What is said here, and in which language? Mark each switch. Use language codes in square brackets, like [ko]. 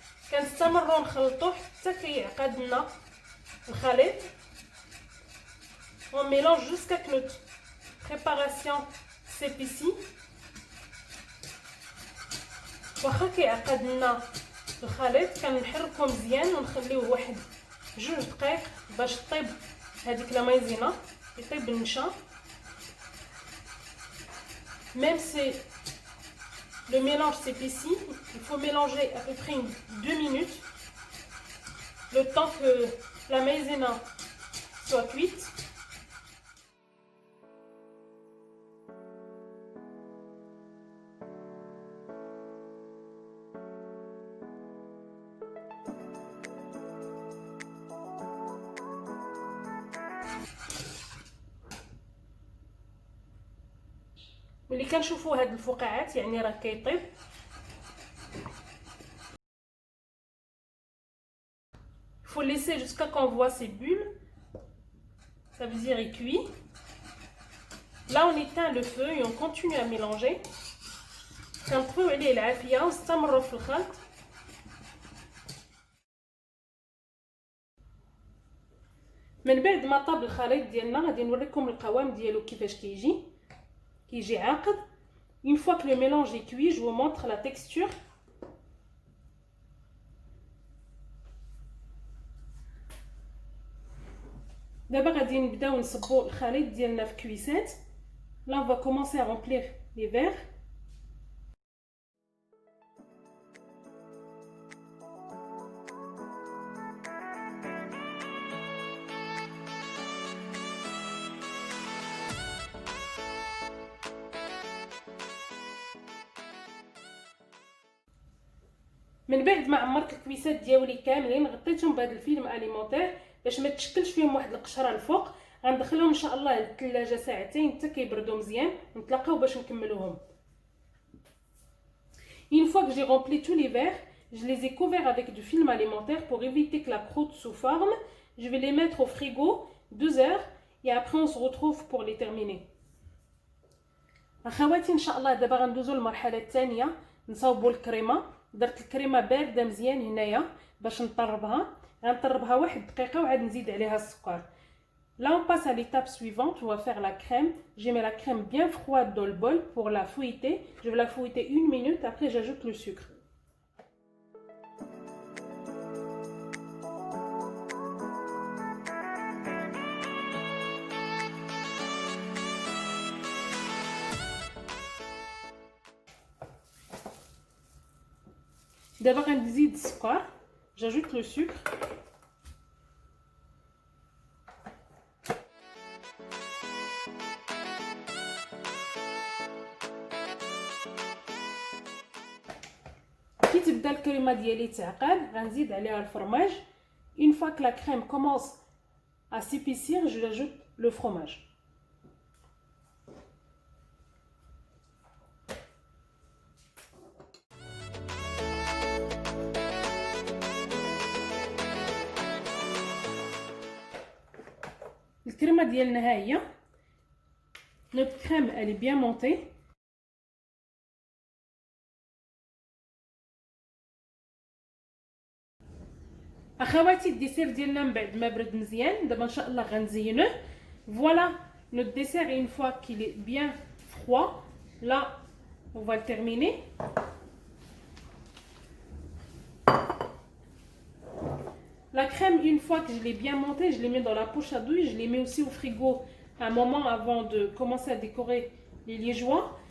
[ar] كنستمروا نخلطوه حتى كيعقد لنا الخليط. [fr] On mélange jusqu'à que notre préparation s'épaissit. [ar] واخا كيعقد لنا الخليط كنحركو مزيان ونخليوه واحد 2 دقائق باش طيب هذيك لا مايزينا, يطيب النشا. [fr] Même si le mélange s'épaissit, il faut mélanger à peu près 2 minutes, le temps que la maïzena soit cuite. [ar] ملي كنشوفوا هاد الفقاعات يعني راه كيطيب. [fr] faut laisser jusqu'à qu'on voit ces bulles, ça veut dire il cuit. Là on éteint le feu et on continue à mélanger. [ar] كنطفيو عليه العافيه ونستمروا في الخلط. من بعد ما طاب الخليط ديالنا غادي نوريكم القوام ديالو كيفاش كيجي عاقد. [fr] Une fois que le mélange est cuit, je vous montre la texture. [ar] دابا غادي نبداو نصبوا الخليط ديالنا في كويسات. [fr] Là on va commencer à remplir les verres. [ar] من بعد ما عمرت الكويسات ديالي كاملين غطيتهم بهذا الفيلم اليمونتير باش ما تشكلش فيهم واحد القشره الفوق. غندخلهم ان شاء الله للثلاجه ساعتين حتى كيبردوا مزيان ونتلاقاو باش نكملوهم. [fr] Une fois que j'ai rempli tous les verres, je les ai couverts avec du film alimentaire pour éviter que la croûte se forme. Je vais les mettre au frigo 2 heures et après on se retrouve pour les terminer. [ar] اخواتي ان شاء الله دابا غندوزو للمرحله الثانيه نصاوبوا الكريمه. درت الكريمه بارده مزيان هنايا باش نطربها. غنطربها 1 دقيقه وعاد نزيد عليها السكر. [fr] Là on passe à l'étape suivante, on va faire la crème. Je mets la crème bien froide dans le bol pour la fouetter. Je vais la fouetter 1 minute, après j'ajoute le sucre. [ar] دابا غنزيد السكر. [fr] J'ajoute le sucre. [ar] كي تبدا الكريمه ديالي تعقد غنزيد عليها الفرماج. [fr] Une fois que la crème commence à s'épaissir, je ajoute le fromage. [ar] الكريمه ديالنا ها هي. [fr] Notre crème elle est bien montée. [ar] اخواتي الديسير ديالنا من بعد ما برد مزيان دابا ان شاء الله غنزينوه. [fr] Voilà notre dessert une fois qu'il est bien froid. Là on va le terminer. La crème une fois que je l'ai bien montée, je l'ai mis dans la poche à douille. Je l'ai mis aussi au frigo un moment avant de commencer à décorer les liégeois.